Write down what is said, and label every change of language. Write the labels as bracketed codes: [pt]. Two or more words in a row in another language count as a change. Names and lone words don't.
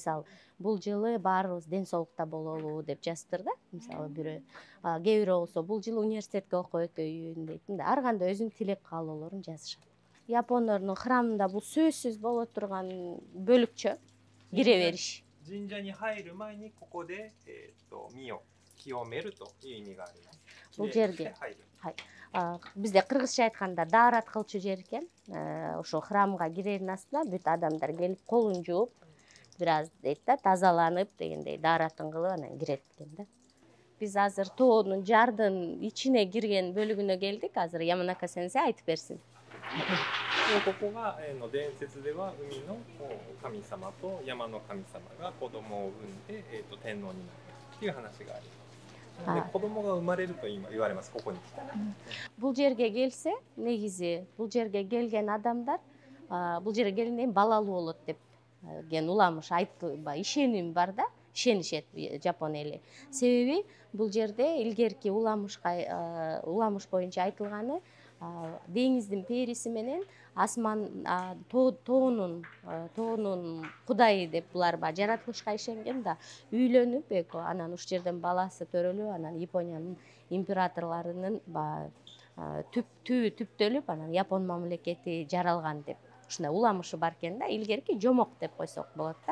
[ky] Мисалы, бул жылы баарыбыз ден соолукта бололу деп жазыптыр да. Мисалы, кээ бирөө болсо бул жылы университетке окуп өтөйүн дейт. Ар кандай өзүнүн тилек каалоолорун жазышат. Япондордун храмында бул сөзсүз боло турган бөлүкчө кире бериш. [ja] 神社に入る前にここで身を清めるという意味があります。 [ky] Бул жерге бизде кыргызча айтканда даарат кылчу жер экен. Ошо храмга кирердин астына бүт адамдар келип колун жууп, бир аз дейт да, тазаланып дегендей дааратын кылып анан кирет экен да. Биз азыр тоонун жардын ичине кирген бөлүгүнө келдик. Азыр Яманака сенсей айтып берсин. [ja] ここが伝説では海の神様と山の神様が子供を産んで天皇になるっていう話があります。で子供が生まれると言われます。ここに来たら。 [ky] Бул жерге келсе, негизи бул жерге келген адамдар бул жерге келгенден балалуу болот деп ген уламыш ишеним бар да, ишенишет Жапон эли. Себеби бул жерде илгерки уламыш боюнча айтылганы деңиздин периси менен асман тоонун кудайы деп булар жаратылышка ишенген да, үйлөнүп эко, анан ушул жерден баласы төрөлүп, анан Япониянын императорлорунун түбү түптөлүп, анан Япон мамлекети жаралган деп ушундай уламышы бар экен да, илгерки жомок деп койсок болот да.